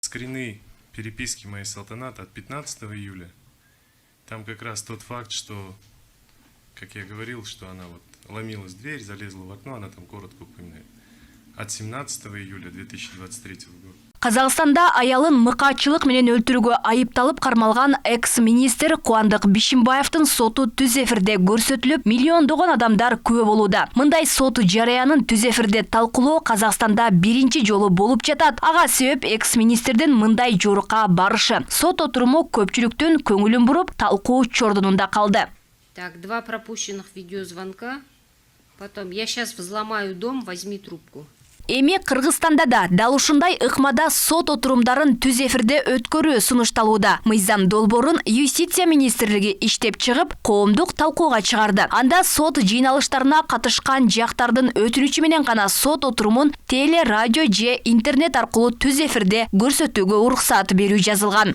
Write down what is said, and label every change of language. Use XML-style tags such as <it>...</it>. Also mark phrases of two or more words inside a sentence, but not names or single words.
<ru>Скрины переписки моей Салтаната от 15 июля. Там как раз тот факт, что, как я говорил, что она вот ломилась в дверь, залезла в окно, она там коротко упоминает. От 17 июля 2023 года.</ru> <ky>Казакстанда аялын мыкаачылык менен өлтүрүүгө айыпталып кармалган экс-министр Кубандык Бишимбаевдин соту түз эфирде көрсөтүлүп, миллиондогон адамдар күбө болууда. Мындай сот жарыянын түз эфирде талкуулоо Казакстанда биринчи жолу болуп жатат. Ага себеп экс-министрдин мындай жорукка барышы. Сот отуруму көпчүлүктүн көңүлүн буруп, талкуу чордунунда калды.</ky> <ru>Так, 2 пропущенных видеозвонка. Потом, я сейчас взломаю дом, возьми трубку.</ru> <ky>Эми Кыргызстанда да дал ушундай ыкмада сот отурумдарын түз эфирде өткөрүү сунушталууда. Мыйзам долбоорун Юстиция министрлиги иштеп чыгып, коомдук талкууга чыгарды. Анда сот жыйналыштарына катышкан жактардын өтүнүчү менен гана сот отурумун теле, радио же интернет аркылуу түз эфирде көрсөтүүгө уруксат берүү жазылган.</ky>